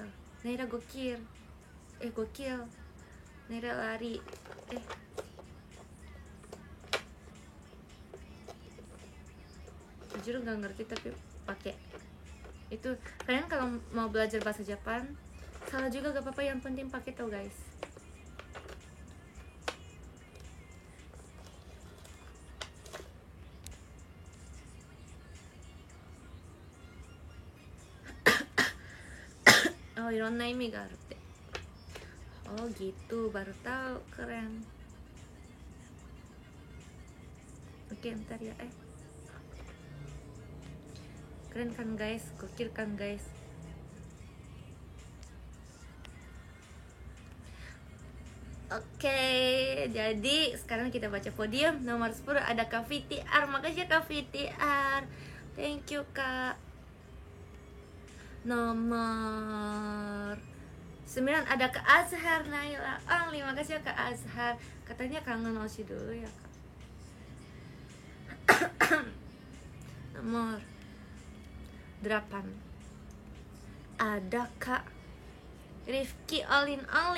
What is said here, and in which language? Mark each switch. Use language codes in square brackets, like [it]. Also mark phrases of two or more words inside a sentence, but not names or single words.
[id] Naira gokil. Gokil. Naira lari. Jujur nggak ngerti tapi pakai itu. Kalian kalau mau belajar bahasa Jepang salah juga gak apa-apa, yang penting pakai tau guys. Oh, [ja] いろんな意味があるって。 [id] Oh gitu, baru tahu, keren. Oke, ntar ya. Keren kan guys, gokil kan guys. Oke, jadi sekarang kita baca podium. Nomor 10 ada Kak VTR. Makasih ya Kak VTR, [en] thank you Kak. [id] Nomor 9 ada Kak Azhar Naila Only. Makasih ya Kak Azhar. Katanya kangen Oshi dulu ya Kak. Nomor 8 ada Kak Rifki All in Only.